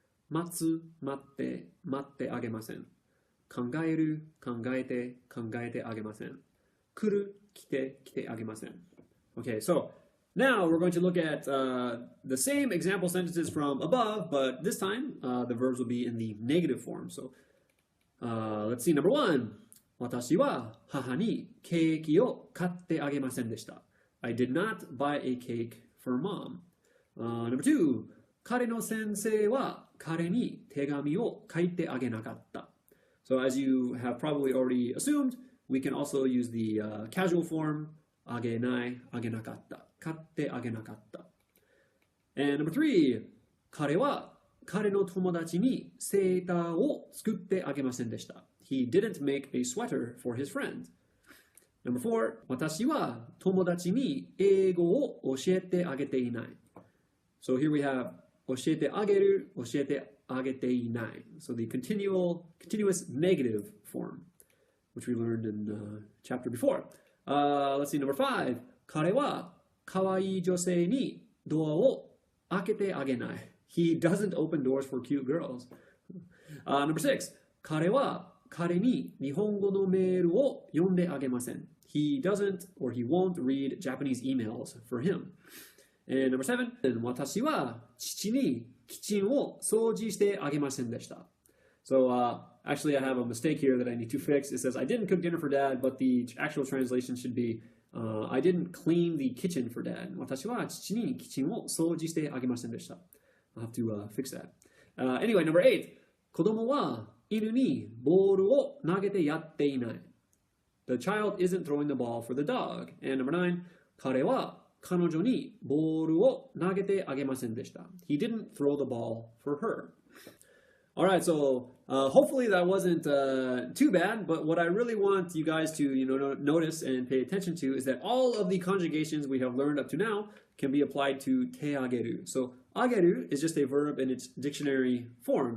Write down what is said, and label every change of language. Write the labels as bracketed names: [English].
[Japanese] 待ってあげません.考えてあげません. 来てあげません. [English] Okay, so now we're going to look at the same example sentences from above, but this time the verbs will be in the negative form. So let's see, number 1. [Japanese] 私は母にケーキを買ってあげませんでした. [English] I did not buy a cake for mom. Number 2. [Japanese] 彼の先生は彼に手紙を書いてあげなかった. [English] So as you have probably already assumed, we can also use the casual form [Japanese] あげない、あげなかった、買ってあげなかった. [English] And number 3. [Japanese] 彼は彼の友達にセーターを作ってあげませんでした. [English] He didn't make a sweater for his friend. Number 4. [Japanese] 私は友達に英語を教えてあげていない. [English] So here we have [Japanese] 教えてあげる、教えてあげていない. [English] So the continuous negative form, which we learned in the chapter before. Let's see, number 5. [Japanese] 彼は可愛い女性にドアを開けてあげない. [English] He doesn't open doors for cute girls. Number 6. [Japanese] 彼は彼に日本語のメールを読んであげません. [English] he doesn't or he won't read Japanese emails for him. And number 7, [Japanese] 私は父にキッチンを掃除してあげませんでした。 [English] So actually I have a mistake here that I need to fix. It says I didn't cook dinner for dad, but the actual translation should be I didn't clean the kitchen for dad. [Japanese] 私は父にキッチンを掃除してあげませんでした。 [English] I'll have to fix that. Anyway, number 8. [Japanese] 子供は犬にボールを投げてやっていない。 [English] The child isn't throwing the ball for the dog. And number 9. [Japanese] 彼は彼女にボールを投げてあげませんでした。 [English] He didn't throw the ball for her. All right, so hopefully that wasn't too bad, but what I really want you guys to notice and pay attention to is that all of the conjugations we have learned up to now can be applied to te ageru. So ageru is just a verb in its dictionary form.